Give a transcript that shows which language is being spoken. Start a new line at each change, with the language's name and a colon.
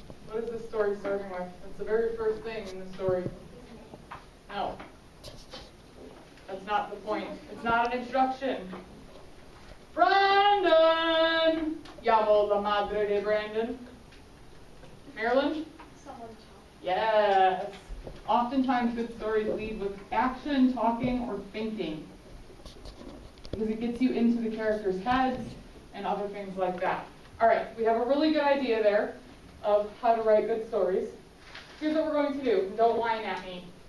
English: What is this story starting with? That's the very first thing in the story. No. That's not the point. It's not an introduction. Brandon!
Spanish: Llamo la madre de Brandon.
English: Marilyn? Someone's Yes. Oftentimes good stories lead with action, talking, or thinking. Because it gets you into the characters' heads and other things like that. Alright, we have a really good idea there of how to write good stories. Here's what we're going to do. Don't whine at me.